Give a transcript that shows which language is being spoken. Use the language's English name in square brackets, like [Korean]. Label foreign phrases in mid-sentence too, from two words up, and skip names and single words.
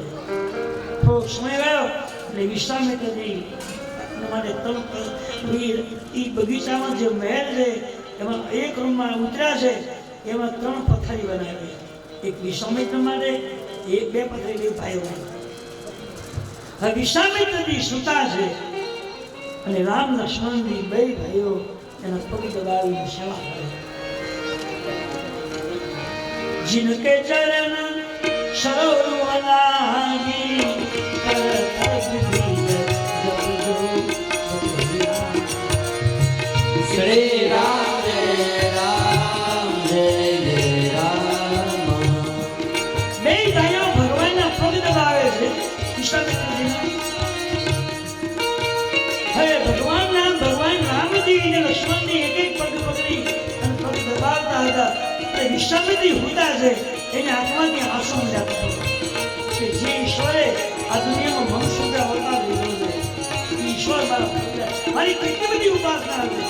[Gujarati] થોડો સમય ગયો એટલે વિશ્વામિત્રજી માટે એ બગીચામાં જે મહેલ છે એમાં એક રૂમમાં ઉતર્યા છે, એમાં 3 પથારી બનાવી, એક વિશ્વામિત્ર માટે, એક 2 પથારી બે ભાઈઓ. હવે વિશ્વામિત્રજી સુતા છે અને રામ લક્ષ્મણજી 2 ભાઈઓ એના પગ દબાવી સેવા કરે. [Hindi] जिनके चरण सरोवर लागी करत विधि जब जो श्री राम जय राम जय जय राम. [Gujarati] બે ભાઈઓ ભગવાનના પગ દબાવે છે. હવે ભગવાન રામજી અને લક્ષ્મણજી એક પગ પકડી અને પગ દબાવતા હતા. વિશ્વામિત્રી હોતા છે એને આત્માથી આંસુ મળ્યા કે જે ઈશ્વરે આ દુનિયામાં મનુષ્ય અવતાર લીધો છે, ઈશ્વર મારી કેટલી બધી ઉપાસના હતી.